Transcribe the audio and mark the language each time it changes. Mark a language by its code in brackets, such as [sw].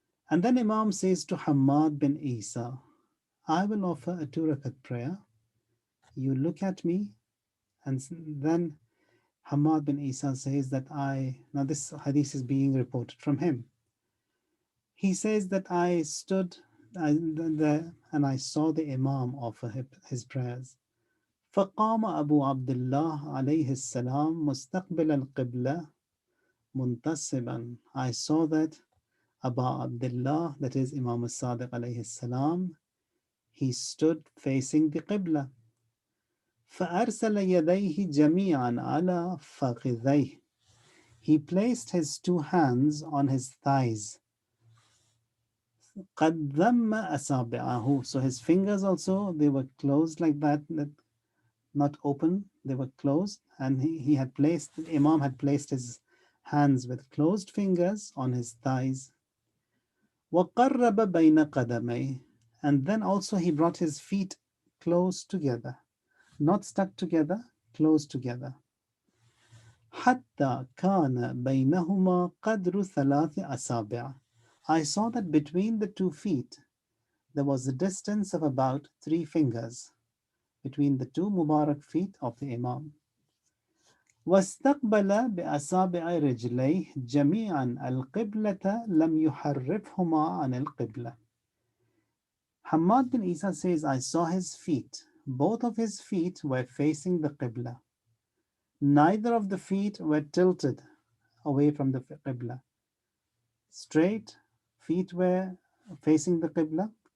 [en] And then Imam says to Hamad bin Isa, I will offer a 2 rakat prayer. You look at me. And then Hamad bin Isa says that now this hadith is being reported from him. He says that I stood there and I saw the Imam offer his prayers. [ar] فقام أبو عبد الله عليه السلام مستقبل القبلة منتصبا. [en] I saw that Abu Abdullah, that is Imam al-Sadiq alayhi salam, he stood facing the Qibla. [ar] فأرسل يديه جميعا على فخذيه. [en] He placed his 2 hands on his thighs. [ar] قد ضم أصابعه. [en] So his fingers also, they were closed like that, not open, they were closed. And Imam had placed his hands with closed fingers on his thighs. [ar] وقرب بين قدميه. [en] And then also he brought his feet close together. Not stuck together, close together. [ar] حتى كان بينهما قدر 3 أصابع. [en] I saw that between the 2 feet there was a distance of about 3 fingers between the 2 Mubarak feet of the Imam. [ar] واستقبل بأصابع رجليه جميعا القبلة لم يحرفهما عن القبلة. [en] Hamad bin Isa says, I saw his feet. Both of his feet were facing the Qibla. Neither of the feet were tilted away from the Qibla. Straight feet were facing the Qibla.